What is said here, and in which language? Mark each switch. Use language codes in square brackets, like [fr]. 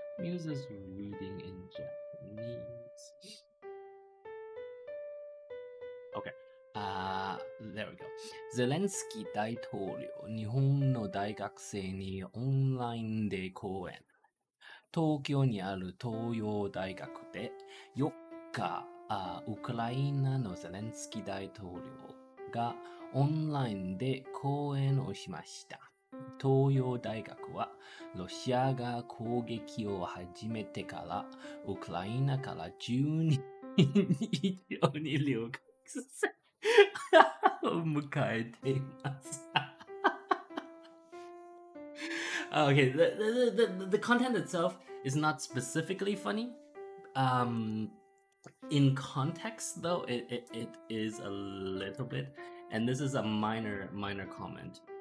[en] News is reading in Japanese. Okay. There we go. [ja] ゼレンスキー大統領、日本の大学生にオンラインで講演。東京にある東洋大学で4日、ウクライナのゼレンスキー大統領がオンラインで講演をしました。東洋大学はロシアが攻撃を始めてからウクライナから10人以上に留学を迎えています。 [en] Okay, the content itself is not specifically funny. In context, though, it is a little bit, and this is a minor comment.